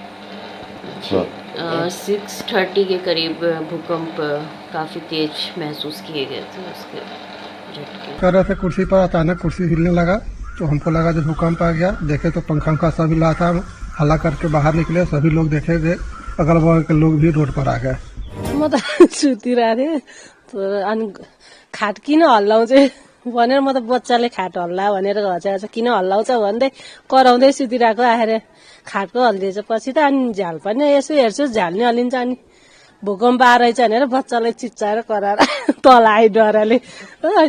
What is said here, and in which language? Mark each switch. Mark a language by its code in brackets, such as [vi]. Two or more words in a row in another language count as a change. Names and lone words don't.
[hi] 6:30 के करीब भूकंप काफ़ी तेज महसूस किए गए थे। उसके झटके कर रहे थे कुर्सी पर, अचानक कुर्सी हिलने लगा तो हमको लगा जो भूकंप आ गया। देखे तो पंखा सब हिला था, हल्ला करके बाहर निकले, सभी लोग देखे थे, अगल बगल के लोग भी रोड पर आ गए। [ne] म त सुतिरहेको थिएँ अनि खाट किन हल्लाउँछ भनेर म त बच्चाले खाट हल्ला भनेर घचाएछ, किन हल्लाउँछ भन्दै कराउँदै सुतिरहेको आएर खाटको हल्लिएछ। पछि त अनि झ्याल पनि यसो हेर्छु झ्याल नि हल्लिन्छ, अनि भूकम्प आएछ भनेर बच्चालाई चिच्चाएर कराएर तल आयो डरले।